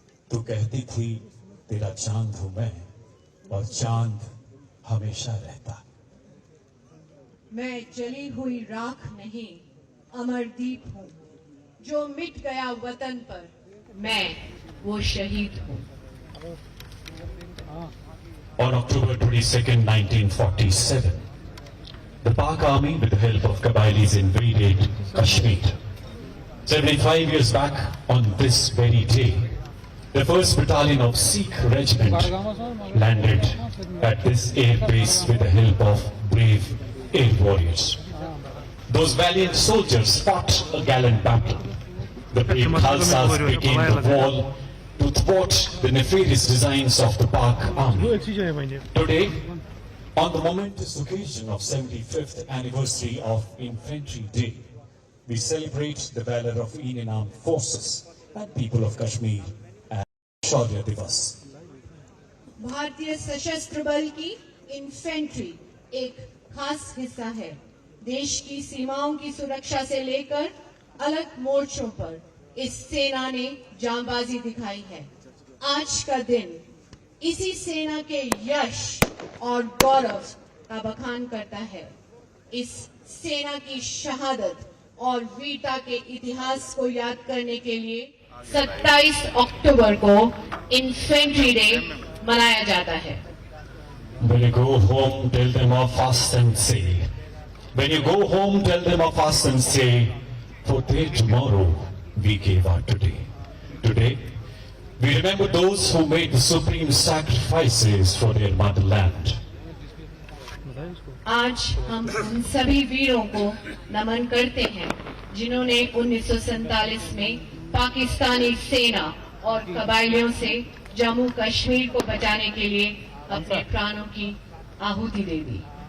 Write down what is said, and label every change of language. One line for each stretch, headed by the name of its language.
Hindi: तू कहती थी तेरा चांद हूं मैं, और चांद हमेशा रहता। मैं जली हुई राख नहीं, अमरदीप हूँ। जो मिट गया वतन पर, मैं वो शहीद हूँ।
English: On October 22nd, 1947, the Pak Army, with the help of Kabylis, invaded Kashmir. 75 years back, on this very day, the 1st Battalion of Sikh Regiment landed at this air base with the help of brave air warriors. Those valiant soldiers fought a gallant battle. The brave Khalsas became the wall to thwart the nefarious designs of the Pak Army. Today, on the momentous occasion of 75th anniversary of Infantry Day, we celebrate the valor of Indian Armed Forces and people of Kashmir.
Hindi: शौर्य दिवस। भारतीय सशस्त्र बल की infantry एक खास हिस्सा है। देश की सीमाओं की सुरक्षा से लेकर अलग मोर्चों पर इस सेना ने जांबाजी दिखाई है। आज का दिन इसी सेना के यश और गौरव का बखान करता है। इस सेना की शहादत और वीरता के इतिहास को याद करने के लिए 27 अक्टूबर को इन्फेंट्री डे मनाया जाता है।
English: When you go home, tell them of fast and say. When you go home, tell them of fast and say, for their tomorrow we gave our today. Today, we remember those who made the supreme sacrifices for their motherland.
Hindi: आज हम उन सभी वीरों को नमन करते हैं जिन्होंने 1947 में पाकिस्तानी सेना और कबायलियों से जम्मू कश्मीर को बचाने के लिए अपने प्राणों की आहुति दे दी।